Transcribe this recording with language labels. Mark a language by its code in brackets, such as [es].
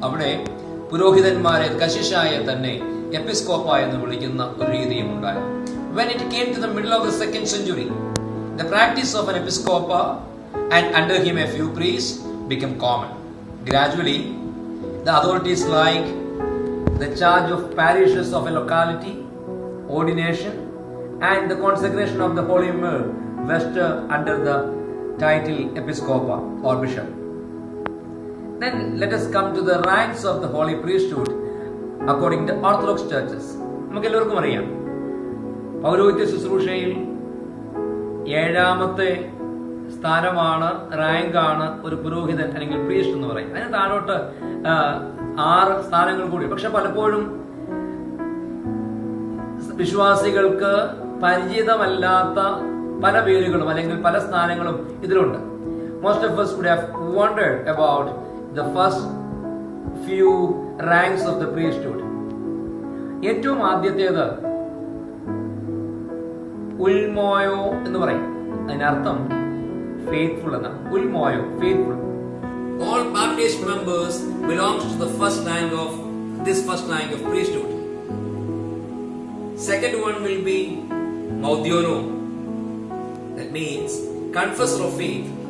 [ml] അവിടെ പുരോഹിതന്മാരെ കശിഷായ തന്നെ എപ്പിസ്കോപ്പ എന്ന് വിളിക്കുന്ന ഒരു രീതിയും ഉണ്ടായിരുന്നു. [en] When it came to the middle of the 2nd century, the practice of an episcopa and under him a few priests became common. Gradually, the authorities like the charge of parishes of a locality, ordination, and the consecration of the holy myrrh vested under the title episcopa or bishop. Then let us come to the ranks of the holy priesthood according to Orthodox churches. [ml] നമുക്ക് എല്ലാവർക്കും അറിയാം, പൗരോഹിത്യ ശുശ്രൂഷയിൽ ഏഴാമത്തെ സ്ഥാനമാണ്, റാങ്കാണ് ഒരു പുരോഹിതൻ അല്ലെങ്കിൽ പ്രീസ്റ്റ് എന്ന് പറയും. അതിന് താഴോട്ട് 6 സ്ഥാനങ്ങൾ കൂടി. പക്ഷെ പലപ്പോഴും വിശ്വാസികൾക്ക് പരിചിതമല്ലാത്ത പല പേരുകളും അല്ലെങ്കിൽ പല സ്ഥാനങ്ങളും ഇതിലുണ്ട്. [en] Most of us would have wondered about the first few ranks of the priesthood. [ml] ഏറ്റവും ആദ്യത്തേത് ഉൽമോയോ എന്ന് പറയും. അതിനർത്ഥം ഫെയ്ത്ത്ഫുൾ എന്നാണ്. ഉൽമോയോ, faithful. [en] All Baptist members belongs to the first rank of priesthood. Second one will be Maudiono. That means confessor of faith.